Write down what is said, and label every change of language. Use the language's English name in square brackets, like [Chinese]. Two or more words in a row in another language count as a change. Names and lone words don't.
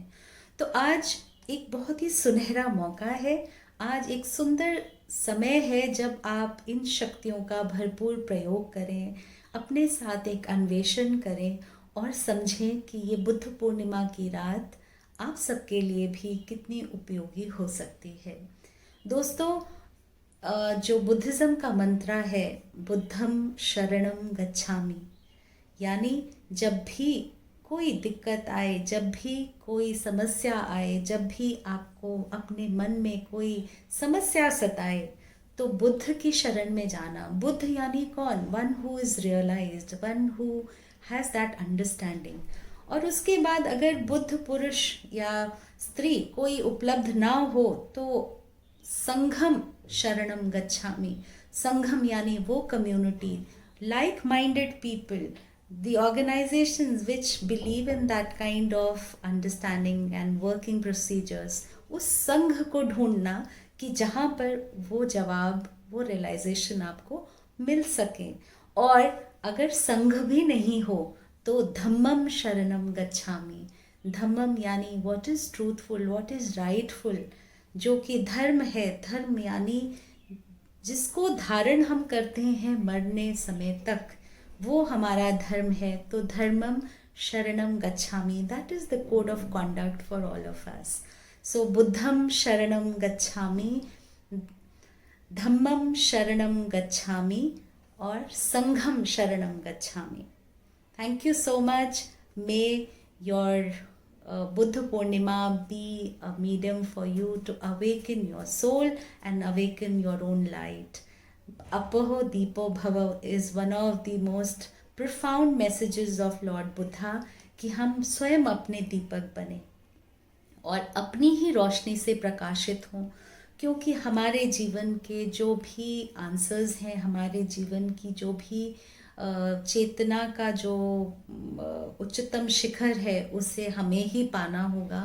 [Hindi] तो आज एक बहुत ही सुनहरा मौका है, आज एक सुंदर समय है जब आप इन शक्तियों का भरपूर प्रयोग करें, अपने साथ एक अन्वेषण करें और समझें कि ये बुद्ध पूर्णिमा की रात आप सबके लिए भी कितनी उपयोगी हो सकती है। दोस्तों, जो बुद्धिज़्म का मंत्र है, [Pali] बुद्धम शरणम गच्छामि, [Hindi] यानी जब भी कोई दिक्कत आए, जब भी कोई समस्या आए, जब भी आपको अपने मन में कोई समस्या सताए तो बुद्ध की शरण में जाना। बुद्ध यानी कौन? [English] one who is realized, one who has that understanding. [Hindi] और उसके बाद अगर बुद्ध पुरुष या स्त्री कोई उपलब्ध ना हो तो [Pali] संघम शरणम गच्छामि, [Hindi] संघम यानी वो कम्युनिटी, [English] like minded people, the organizations which believe in that kind of understanding and working procedures, [Hindi] उस संघ को ढूंढना कि जहाँ पर वो जवाब, वो रियलाइजेशन आपको मिल सके। और अगर संघ भी नहीं हो तो [Pali] धम्मम शरणम गच्छामि। [Hindi] धम्मम यानी [English] what is truthful, what is rightful, [Hindi] जो कि धर्म है। धर्म यानी जिसको धारण हम करते हैं मरने समय तक, वो हमारा धर्म है। [Pali] तो धर्मम शरणम गच्छामि, [English] that is the code of conduct for all of us. [Pali] सो बुद्धम शरणम गच्छामि, धम्मम शरणम गच्छामि और संघम शरणम गच्छामि। [English] Thank you so much. May your Buddha Purnima be a medium for you to awaken your soul and awaken your own light. [Pali] Apaho Deepo Bhava [English] is one of the most profound messages of Lord Buddha [Hindi] कि हम स्वयं अपने दीपक बने और अपनी ही रोशनी से प्रकाशित हों, क्योंकि हमारे जीवन के जो भी आंसर्स हैं, हमारे जीवन की जो भी चेतना का जो उच्चतम शिखर है, उसे हमें ही पाना होगा।